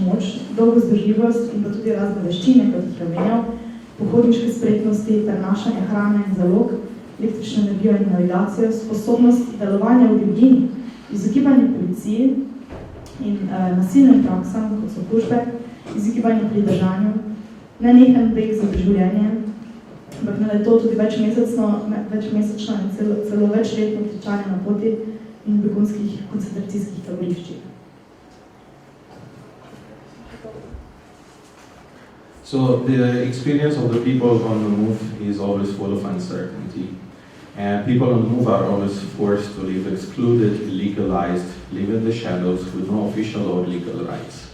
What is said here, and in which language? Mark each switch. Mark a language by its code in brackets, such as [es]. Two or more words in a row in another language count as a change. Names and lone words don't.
[sl] moč, dolgo zdržljivost in pa tudi razne veščine, kot jih je omenjal, pohodniške spretnosti, prenašanje hrane in zalog, električno energijo in navigacijo, sposobnost delovanja v divjini, izogibanje policiji in nasilnim praksam, kot so pushback, izogibanje pridržanju, nenehen beg za preživljenje, ampak ne to tudi večmesečno in celo večletno kričanje na poti in begunskih koncentracijskih taboriščih. [en] So the experience of the people on the move is always full of uncertainty. And people on the move are always forced to live excluded, illegalized, live in the shadows with no official or legal rights.